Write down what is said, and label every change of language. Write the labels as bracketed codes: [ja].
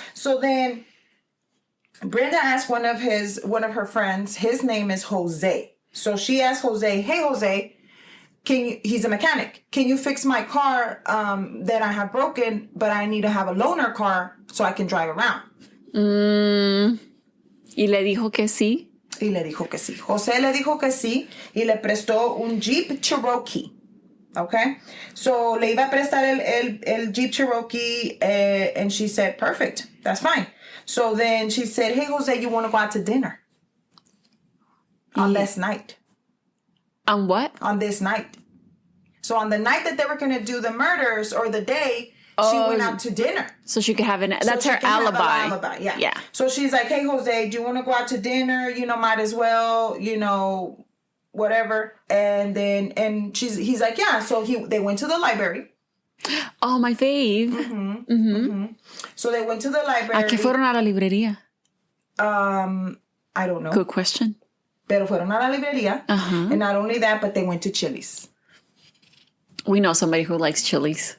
[en] So then Brenda asked one of her friends, his name is Jose. So she asked Jose, hey, Jose, he's a mechanic. Can you fix my car that I have broken, but I need to have a loaner car so I can drive around? [es] Y le dijo que sí. Y le dijo que sí. José le dijo que sí y le prestó un Jeep Cherokee. [en] Okay? So [es] le iba a prestar el [en] Jeep Cherokee and she said, perfect. That's fine. So then she said, hey, Jose, you want to go out to dinner? On this night. On what? On this night. So on the night that they were going to do the murders or the day, she went out to dinner. So she could have that's her alibi. Yeah. So she's like, hey, Jose, do you want to go out to dinner? Might as well, whatever. And then, he's like, yeah. So they went to the library. Oh, my fave. Mm-hmm. So they went to the library. [es] ¿A qué fueron a la librería? [en] I don't know. Good question. [es] Pero fueron a la librería. [en] And not only that, but they went to Chili's. We know somebody who likes Chili's.